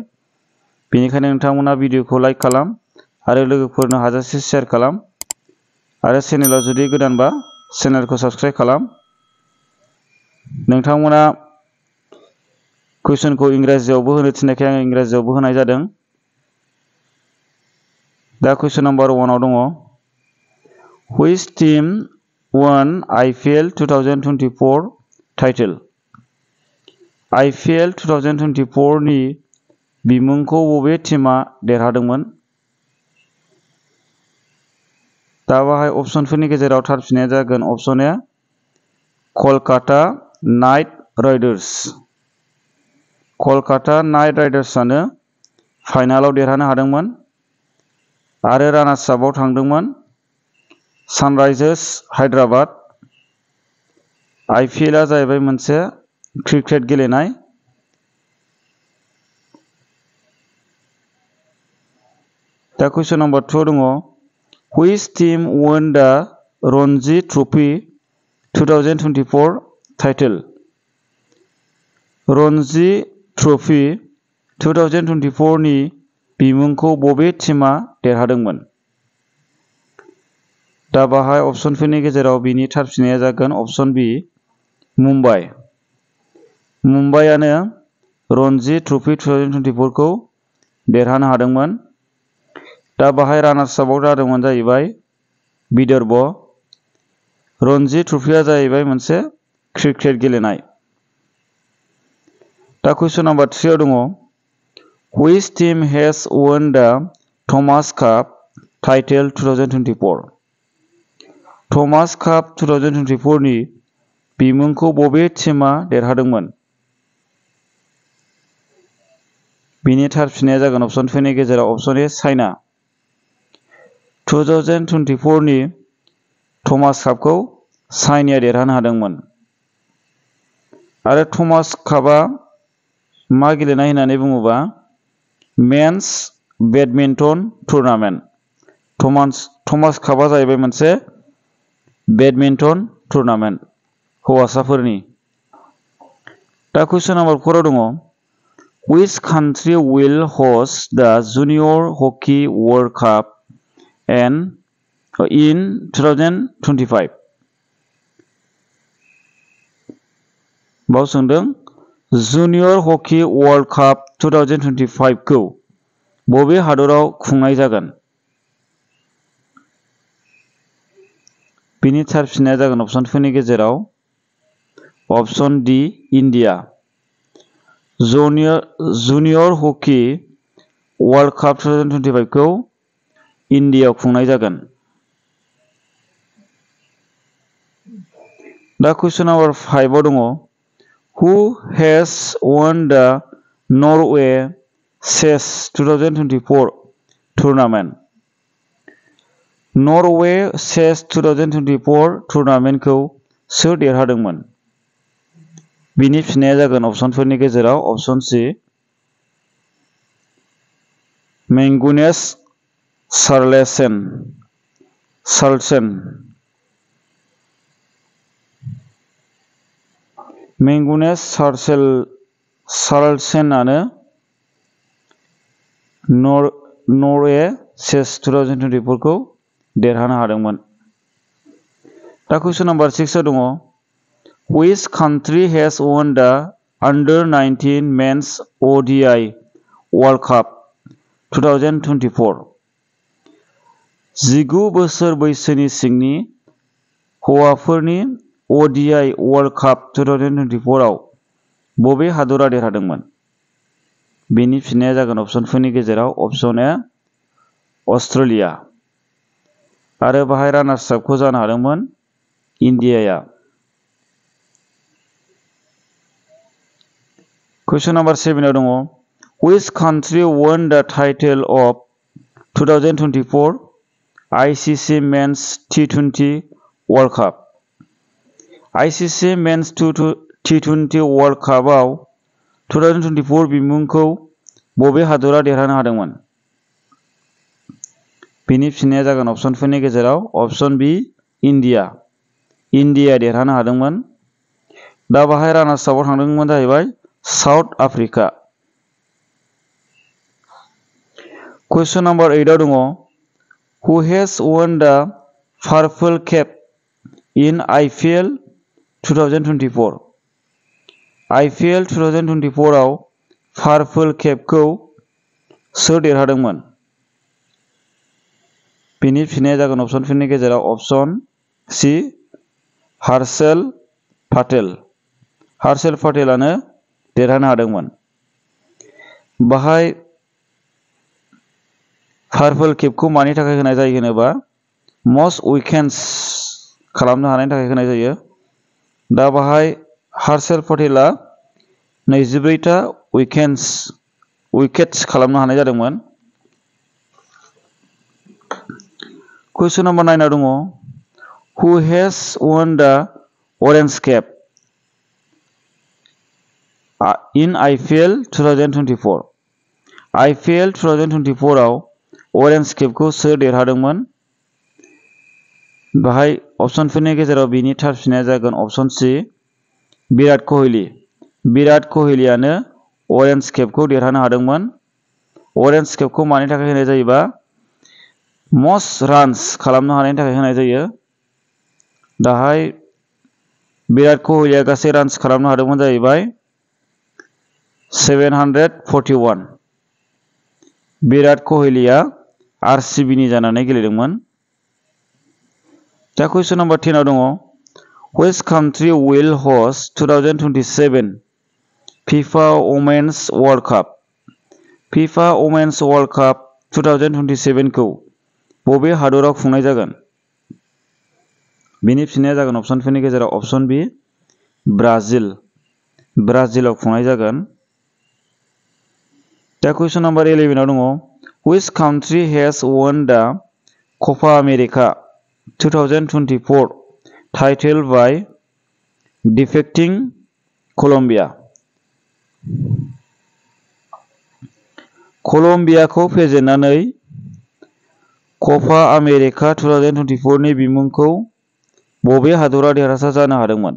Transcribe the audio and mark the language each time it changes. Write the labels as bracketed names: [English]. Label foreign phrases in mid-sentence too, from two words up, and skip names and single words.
[Bodo] बेनिखायनो नोंथांमोना भिडिअखौ लाइक खालाम आरो लोगोफोरनो हाजासे शेयार खालाम आरो चेनेलाव जुदि गोदानबा चेनेलखौ साबस्क्राइब खालाम। नोंथांमोना कुइसनखौ इंराजियावबो होनो थिननायखाय आं इंराजियावबो होनाय जादों। दा कुइसन नाम्बार 1 आव दङ [English] Which team won IPL 2024 title? [Bodo] IPL 2024 नि बिमुंखौ बबे टीमा देरहादोंमोन? दा बाहाय अपसनफोरनि गेजेराव थार फिननाया जागोन अपसन ए कलकाता नाइट राइडार्स। कलकाता नाइट राइडार्सआनो फाइनालाव देरहानो हादोंमोन आरो रानार्स आपआव थांदोंमोन सानराइजार्स हायद्राबाद। आइपिएलआ जाहैबाय मोनसे क्रिकेट गेलेनाय। दा कुइसन नाम्बार 2 दङ [English] Which team won the Ranji Trophy 2024 title? [Bodo] रन्जी ट्रफी 2024 नि बिमुंखौ बबे टीमा देरहादोंमोन? दा बाहाय अपसनफोरनि गेजेराव बिनि थार फिननाया जागोन अपसन बी मुम्बाइ। मुम्बाइआनो रन्जी ट्रफी 2024 खौ देरहानो हादोंमोन। दा बाहाय रानार्स आपआव जादोंमोन जाहैबाय विदर्भ। रन्जी ट्रफीआ जाहैबाय मोनसे क्रिकेट गेलेनाय। दा कुइसन नाम्बार 3 आव दङ [English] Which team has won the Thomas Cup title 2024? [Bodo] थमास काप 2024 नि बिमुंखौ बबे टीमा देरहादोंमोन? बिनि थार फिननाया जागोन अपसनफोरनि गेजेराव अपसन ए चाइना। 2024 नि थमास कापखौ चाइनाया देरहानो हादोंमोन आरो थमास कापआ मा गेलेनाय होननानै बुङोबा [English] men's badminton tournament. [Bodo] थमास कापआ जाहैबाय मोनसे [English] badminton tournament [Bodo] हौवासाफोरनि। दा कुइसन नाम्बार 4 आव दङ [English] Which country will host the Junior Hockey World Cup in 2025? [Bodo] बाव सोंदों जुनियर हकी वर्ल्ड काप 2025 खौ बबे हादराव खुंनाय जागोन? बिनि थार फिननाया जागोन अपसनफोरनि गेजेराव अपसन डी इन्डिया। जुनियर हकी वर्ल्ड काप 2025 खौ इन्डियायाव खुंनाय जागोन। दा कुइसन नाम्बार 5 आव दङ [English] Who has won the Norway Chess 2024 tournament? [Bodo] नरवे चेस 2024 टुर्नामेन्टखौ सोर देरहादोंमोन? बिनि फिननाया जागोन अपसनफोरनि गेजेराव अपसन सी मैग्नुस कार्लसेन। मैग्नुस कार्लसेनानो नरवे चेस 2024 खौ देरहानो हादोंमोन। दा कुइसन नाम्बार 6 आव दङ [English] Which country has won the Under-19 Men's ODI World Cup 2024? [Bodo] 19 बोसोर बैसोनि सिंनि हौवाफोरनि ODI वर्ल्ड काप 2024 आव बबे हादरा देरहादोंमोन? बेनि फिननाया जागोन अपसनफोरनि गेजेराव अपसन ए अस्ट्रेलिया आरो बाहाय रानार्स आपखौ जानो हादोंमोन इन्डियाया। कुइसन नाम्बार 7 आव दङ [English] Which country won the title of 2024 ICC Men's T20 World Cup। [Bodo] ICC Men's T20 World Cupआव 2024 बिमुंखौ बबे हादरा देरहानो हादोंमोन? बिनि फिननाया जागोन अपसनफोरनि गेजेराव अपसन बी इन्डिया। इन्डिया देरहानो हादोंमोन। दा बाहाय रानार्स आपआव थांदोंमोन जाहैबाय साउथ आफ्रिका। कुइसन नाम्बार 8 आव दङ [English] who has won the Purple Cap in IPL 2024? [Bodo] IPL 2024 आव पार्पल केपखौ सोर देरहादोंमोन? बिनि फिननाया जागोन अपसनफोरनि गेजेराव अपसन सी हर्षल पटेल। हर्षल पटेलानो देरहानो हादोंमोन। बाहाय पार्पल केपखौ मानि थाखाय होनाय जायो होनोबा [English] most wickets [Bodo] खालामनो हानायनि थाखाय होनाय जायो। दा बाहाय हर्षल पटेला 24टा विकेट्स खालामनो हानाय जादोंमोन। कुइसन नाम्बार 9 आव दङ [English] who has won the Orange Cap in IPL 2024? [Bodo] IPL 2024 आव Orange Capखौ सोर देरहादोंमोन? बाहाय अपसनफोरनि गेजेराव बिनि थार फिननाया जागोन अपसन सी विराट कोहली। विराट कोहलीयानो Orange Capखौ देरहानो हादोंमोन। Orange Capखौ मानि थाखाय होनाय जायोबा [English] most runs [Bodo] खालामनो हानायनि थाखाय होनाय जायो। दाहाय विराट कोहलीया गासै रान्स खालामनो हादोंमोन जाहैबाय 741। विराट कोहलीया आरसीबीनि जानानै गेलेदोंमोन। दा कुइसन नाम्बार 10 आव दङ [English] which country will host 2027 FIFA Women's World Cup? [Bodo] FIFA Women's World Cup 2027 खौ बबे हादराव खुंनाय जागोन? बिनि फिननाया जागोन अपसनफोरनि गेजेराव अपसन बी ब्राजिल। ब्राजिलाव खुंनाय जागोन। दा कुइसन नाम्बार 11 आव दङ [English] which country has won the Copa America 2024 title by defeating Colombia? [Bodo] कलम्बियाखौ फेजेननानै कपा आमेरिका 2024 नि बिमुंखौ बबे हादरा देरहासार जानो हादोंमोन?